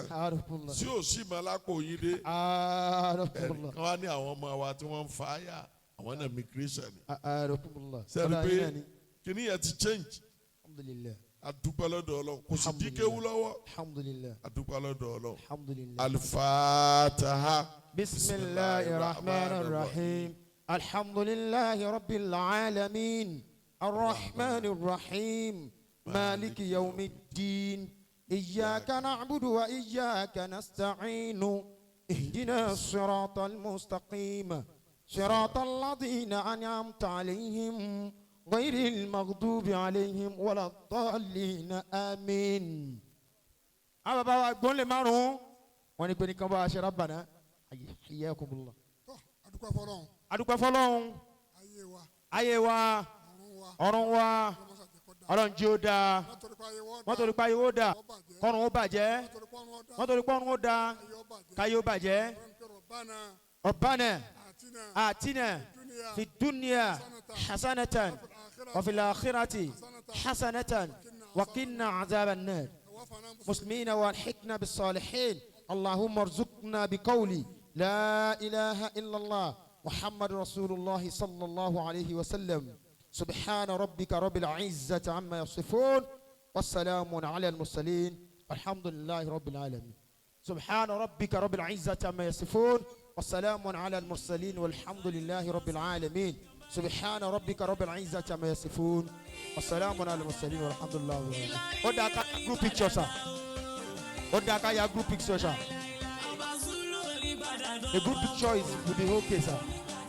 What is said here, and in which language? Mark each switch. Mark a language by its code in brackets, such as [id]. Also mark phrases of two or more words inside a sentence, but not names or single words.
[yo] Arakunla. tí o sì máa lápò yín dé. Arakunla. kí wọ́n á ní àwọn ọmọ wa tí wọ́n ń fa àyà àwọn náà immigration ni. Arakunla. sẹ́ni pé kíní yẹn ti change. Alhamdulillah. Adúpẹ́ lọ́dọ̀ Ọlọ́run kò sì dín kéwú lọ́wọ́. Alhamdulillah. Adúpẹ́ lọ́dọ̀ Ọlọ́run. Alhamdulillah. Al-Fatiha. [ar] بسم الله الرحمن الرحيم. الحمد لله رب العالمين. الرحمن الرحيم. مالك يوم الدين. إياك نعبد وإياك نستعين اهدنا الصراط المستقيم صراط الذين أنعمت عليهم غير المغضوب عليهم ولا الضالين آمين. [yo] àwọn bàbá wa gbọ́n lè márùn-ún wọ́n ní pé ní kan bá a ṣe rábànà hayyakumullah. adúpẹ́ fọlọ́run. adúpẹ́ fọlọ́run. ayé wa ọ̀run wa ọlọ́run jí ó dáa wọ́n torí pa ayé ó dáa kọ́run ó bàjẹ́ wọ́n torí pọ́run ó dáa káyé ó bàjẹ́. [ar] ربنا آتنا في الدنيا حسنة وفي الآخرة حسنة وقنا عذاب النار. مسلمين والحقنا بالصالحين. اللهم ارزقنا بقولي لا إله إلا الله محمد رسول الله صلى الله عليه وسلم. سبحان ربك رب العزة عما يصفون والسلام على المرسلين الحمد لله رب العالمين. سبحان ربك رب العزة عما يصفون والسلام على المرسلين والحمد لله رب العالمين. سبحان ربك رب العزة عما يصفون والسلام على المرسلين والحمد لله رب العالمين. [en] Odaka group picture sir. Odaka ya group picture sir. The group picture is will be okay sir.